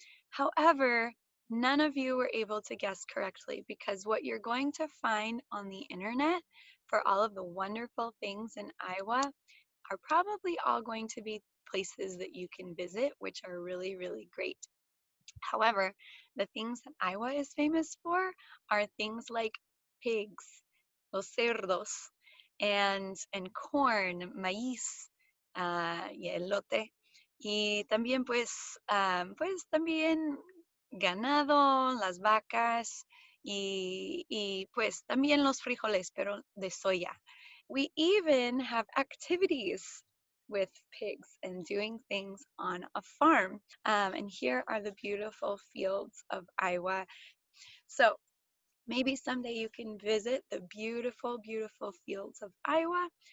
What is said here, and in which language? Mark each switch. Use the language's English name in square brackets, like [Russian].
[English] However, none of you were able to guess correctly because what you're going to find on the internet for all of the wonderful things in Iowa are probably all going to be places that you can visit, which are really, really great. However, the things that Iowa is famous for are things like pigs, los cerdos, and corn, maíz, y elote. [Spanish] Y también pues también ganado, las vacas y pues también los frijoles, pero de soya. [English] We even have activities with pigs and doing things on a farm. And here are the beautiful fields of Iowa. So maybe someday you can visit the beautiful, beautiful fields of Iowa.